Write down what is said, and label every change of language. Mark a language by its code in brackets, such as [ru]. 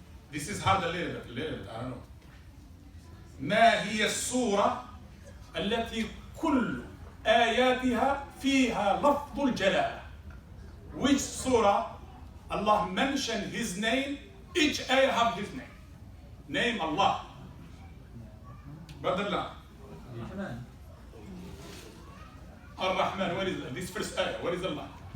[en] This is hard a little bit, I don't know. [ar] ما هي السورة التي كل آياتها فيها لفظ الجلالة? [en] Which surah Allah mentioned His name, each ayah have His name. Name Allah. Badallah. Ar-Rahman, where is this first ayah? Where is Allah?